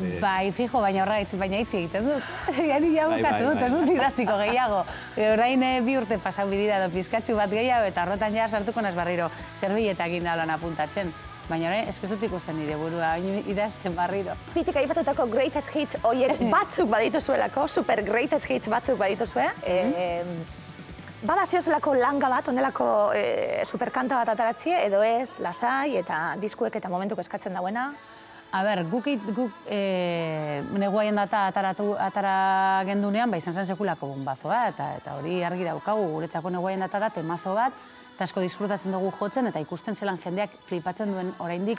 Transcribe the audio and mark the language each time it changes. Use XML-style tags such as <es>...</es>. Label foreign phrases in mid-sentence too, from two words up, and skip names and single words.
<eu>Bai, fijo, baina itxi egiten dut. Gani ja bukatu dut, ez dut idaztiko gehiago. Orain 2 urte pasau bidira do pizkatxu bat gehiago, eta horretan ja sartuko naz barriro zerbilletak indalan apuntatzen. Baina orain, ez dut ikusten nire burua, idazten barriro. Pitik aipatutako</eu> <en>greatest hits</en> <eu>horiek batzuk badituzuelako,</eu> <en>super greatest hits</en> <eu>batzuk badituzue. Bada ziozelako langa bat, onelako superkanta bat ataratzie, edo ez, lasai eta diskuek eta momentuk eskatzen dauena? A ber, guk neguaien data atara gendunean, izan zen sekulako bombazoa, eta hori argi daukagu, guretzako neguaien data da temazo bat, eta asko disfrutatzen dugu jotzen, eta ikusten zelan jendeak flipatzen duen oraindik.</eu>